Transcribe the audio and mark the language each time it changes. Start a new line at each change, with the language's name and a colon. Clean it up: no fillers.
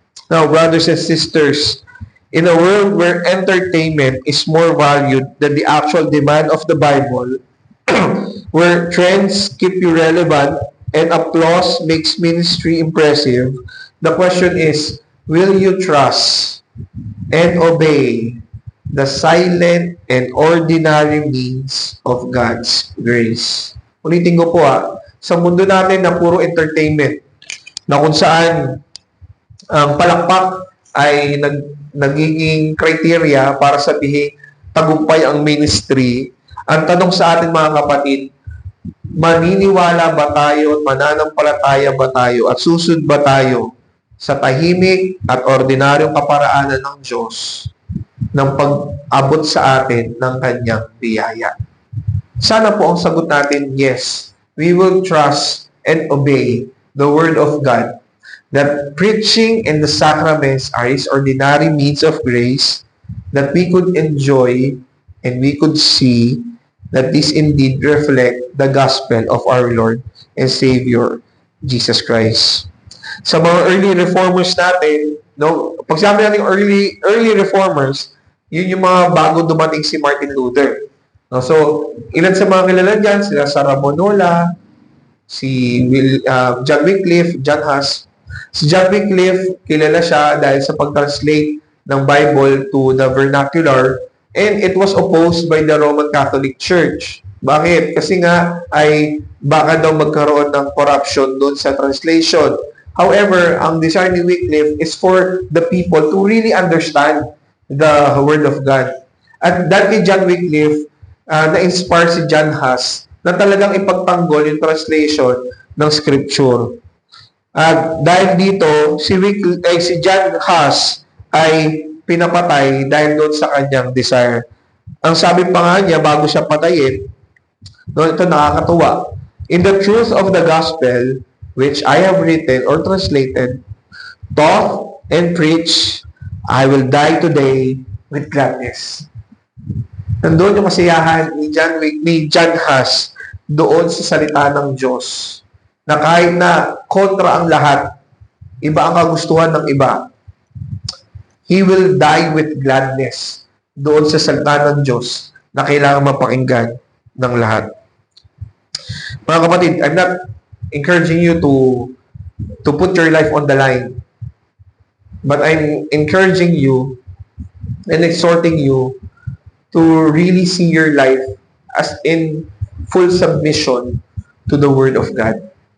English: Now, brothers and sisters, in a world where entertainment is more valued than the actual demand of the Bible, where trends keep you relevant and applause makes ministry impressive, the question is, will you trust and obey the silent and ordinary means of God's grace?
Filipino: Ulitin ko po sa mundo natin na puro entertainment, na kung saan ang palakpak ay nagiging criteria para sabihin tagumpay ang ministry, ang tanong sa atin mga kapatid, maniniwala ba tayo at mananampalataya ba tayo at susunod ba tayo sa tahimik at ordinaryong kaparaanan ng Diyos ng pag-abot sa atin ng kanyang biyaya? Sana po ang sagot natin, yes.
English: We will trust and obey the Word of God, that preaching and the sacraments are His ordinary means of grace, that we could enjoy and we could see that this indeed reflect the gospel of our Lord and Savior, Jesus Christ.
Filipino: Sa mga early reformers natin, No, pag sabi natin early reformers, yun yung mga bago dumating si Martin Luther. No, so, ilan sa mga kilala dyan, sila Sarabonola, si John Wycliffe, John Huss.
English: Si John Wycliffe,
Filipino: kilala siya dahil sa pag-translate ng Bible
English: to the vernacular, and it was opposed by the Roman Catholic Church.
Filipino: Bakit? Kasi nga ay baka daw magkaroon ng corruption doon sa translation.
English: However,
Filipino: ang desire ni Wycliffe
English: is for the people to really understand the Word of God.
Filipino: At dati John Wycliffe, na-inspire si John Huss na talagang ipagtanggol yung translation ng Scripture. At dahil dito, si John Huss ay pinapatay dahil doon sa kanyang desire. Ang sabi pa nga niya, bago siya patayin, no, ito nakakatuwa.
English: In the truth of the gospel, which I have written or translated, taught and preached, I will die today with gladness.
Filipino: Nandun yung kasiyahan ni John Huss doon sa salita ng Diyos. Na kahit na kontra ang lahat, iba ang kagustuhan ng iba,
English: he will die with gladness
Filipino: doon sa salita ng Diyos na kailangan mapakinggan ng lahat. Mga kapatid,
English: I'm not encouraging you to put your life on the line. But I'm encouraging you and exhorting you to really see your life as in full submission to the Word of God.